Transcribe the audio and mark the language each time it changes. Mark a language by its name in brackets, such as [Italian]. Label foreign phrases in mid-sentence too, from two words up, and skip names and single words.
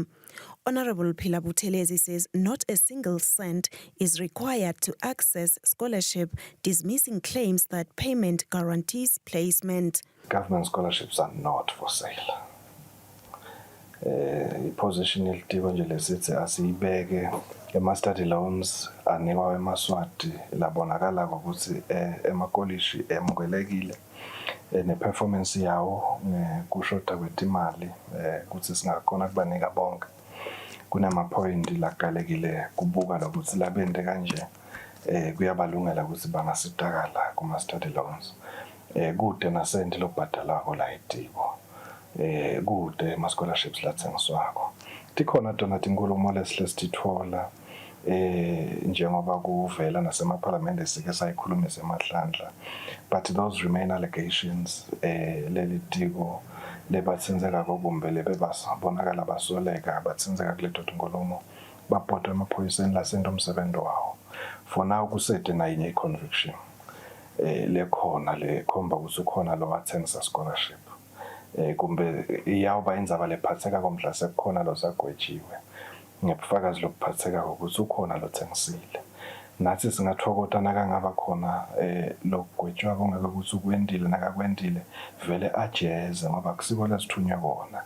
[English] Honourable Philap Telezi says not a single cent is required to access scholarship, dismissing claims that payment guarantees placement. Government scholarships are not for sale. [Swati] Position ilitiko nje lesithi asiyibeke ema- [English] study loans [Swati] anikwa eMaswati labonakala ukuthi emakolishi emukelekile ne-performance yawo kushoda kwetimali ukuthi singakhona kubanika bonke. Kunama-point lakalekile kubuka lokuthi labende kanje kuyabalungela ukuthi bangasidakala kuma- [English] study loans. [Swati] Kude nasenti lokubhadalako la itiko. Kude ama-scholarships lathengiswako. Tikhona tona tinkulumo lesihle sitithola njengoba kuvela nasemaphalamende sike sayikhulumise emahlandla, [English] but those remain allegations. [Swati] Leli tiko lebatsinzeka kokumbe lebebasabonakala basoleka batsinzeka kuleto tinkulumo bapotwa emaphoyiseni lasento umsebenzi wawo. [English] For now [Swati] kusete na inye conviction lekhona lekhomba ukuthi ukhona lo wathengisa scholarship. Kumbe iyawuba indzaba lephatheka komhla sekukhona lo sagwetshiwe ngobufakazi lokuphatheka ukuthi ukhona lo thengisile. Nathi singathokota nakangaba khona lokugwetshwa kungeke ukuthi ukwendile nakakwendile vele ajeze ngoba kusiko lesithunywa kona.